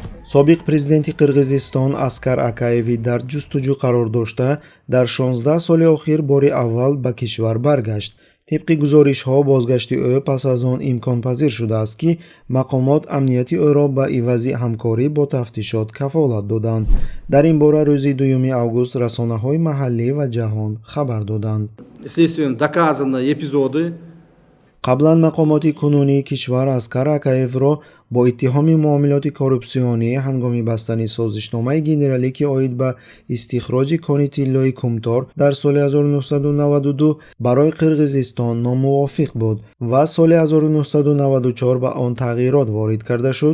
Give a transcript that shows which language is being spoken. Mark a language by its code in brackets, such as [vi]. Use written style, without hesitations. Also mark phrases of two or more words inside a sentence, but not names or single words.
[tg] собиқ президенти Қирғизистон Аскар Акаевӣ дар ҷустуҷӯ қарор дошта, дар 16 соли охир бори аввал ба кишвар баргашт. [fa] طبق گزارش‌ها بازگشت او پس از آن امکان پذیر شده است که مقامات امنیتی او را به عوض همکاری با تفتیشات کفالت دادند. در این باره روز 2 август رسانه‌های محلی و جهان خبر دادند. [ru] Следствием доказаны эпизоды. [fa] قبلا مقامات کنونی کشور اسکر اکایفро با اتهام معاملات کورپسیونی هنگام بستن سازشنامه گنرالی که عاید به استخراج کان طلای کمتار در سال 1992 برای قرقیزستان ناموافق بود و سال 1994 به آن تغییرات وارد کرده شد.